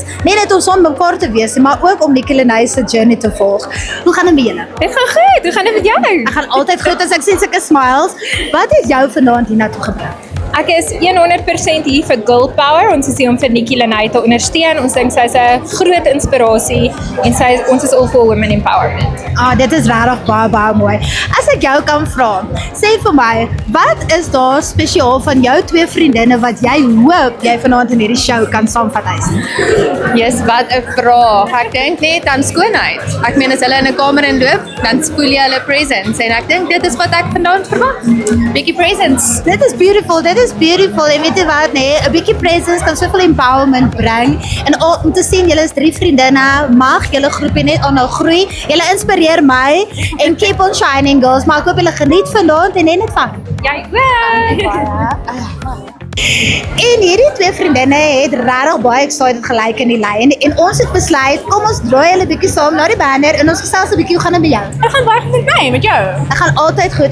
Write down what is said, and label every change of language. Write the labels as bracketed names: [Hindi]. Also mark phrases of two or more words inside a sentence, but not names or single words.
[Afrikaans] Nie net om saam mekaar te wees, maar ook om Nikki Lenay se journey te volg. Hoe gaan dit met julle? Dit gaan goed, hoe gaan dit met jou? Ek gaan altyd goed as ek sien sulke smiles. Wat het jou vanaand hiernatoe gebring? Ek is 100% hier vir [English] Girl Power. [Afrikaans] Ons is hier om vir Nikki Lenay te ondersteun. Ons dink sy is 'n groot inspirasie en ons is [English] all for women empowerment. [Afrikaans] Dit is regtig baie mooi. As ek jou kan vra, sê vir my, wat is daar spesiaal van jou 2 vriendinne wat jy hoop jy vanaand in hierdie show kan saamvat huis? Yes, wat 'n vraag. Ek dink net aan skoonheid. Ek meen as hulle in 'n kamer inloop, dan spoel jy hulle presents en ek dink dit is wat ek vanaand verwag. Bietjie presents. Dit is beautiful. En weet jy wat, nee, 'n bietjie presence kan soveel empowerment bring. En om te sien julle is 3 vriendinne, mag julle groepie net aanhou groei. Julle inspireer my en [English] keep on shining girls, [Afrikaans] maar ek hoop julle geniet vanaand en net van. Jy ook. En hierdie 2 vriendinne het regtig baie excited gelyk in die lyn en ons het besluit, kom ons draai hulle bietjie saam na die banner en ons gesels 'n bietjie, hoe gaan dit met jou? Ek gaan baie goed met my, met jou. Ek gaan altyd goed.